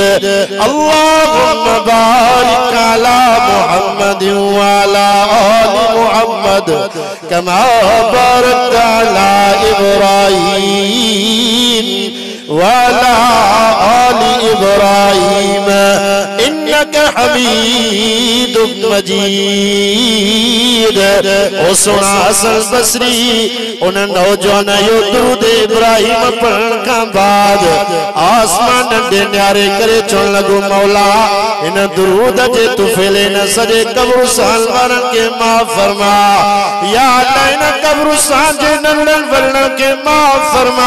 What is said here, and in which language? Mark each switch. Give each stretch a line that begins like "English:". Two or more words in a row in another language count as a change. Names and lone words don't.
Arabic: اللهم بارك على محمد وعلى آل محمد كما باركت على إبراهيم وعلى آل إبراهيم إنك حميد مجيد.
Sindhi: ओ सोना हसन बसरी उन नौजवान यो दुरूद इब्राहीम पढ़ण खां बाद आसमान नंढे न्यारे करे चवण लॻो मौला इन दुरूद जे तुफ़ैले न सॼे कब्रिस्तान वारनि खे माफ़ फरमा
Arabic: يا الله
Sindhi: इन कब्रिस्तान जे नंढनि वॾनि खे माफ़ फरमा।